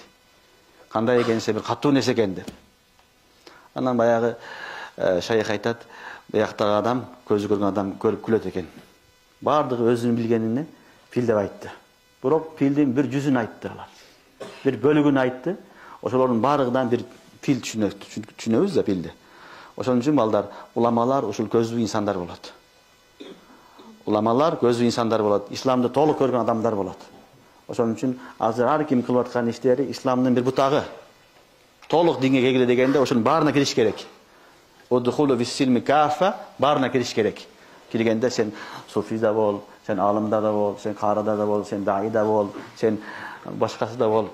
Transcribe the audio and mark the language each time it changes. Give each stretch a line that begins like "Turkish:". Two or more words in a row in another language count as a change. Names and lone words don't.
Kyrgyz: Кандай экенсе бир катуу нерсе экен деп. Анан баягы шайх айтат, бияктагы адам, көзү көргөн адам көрүп күлөт экен. Бардыгы өзүнүн билгенине пил деп айтты. Бирок пилдин бир жүзүн айтты алар. Бир бөлүгүн айтты. Ошолордун бардыгынан бир пил түшүнөбүз да пилди. Ошон үчүн балдар, уламалар ушул көзлүү инсандар болот. Уламалар көздүү инсандар болот. İslam'da толук көргөн адамдар болот. Ошон үчүн азыр ар ким кылып аткан иштери исламдын бир бутагы. Толук динге келгиле дегенде ошонун баарына кириш керек.
Arabic: ادخلوا في السلم كافة,
Kyrgyz: баарына кириш керек. Киргенде сен суфида бол, сен алымда да бол, сен карыда да бол, сен даида бол, сен башкасы да бол.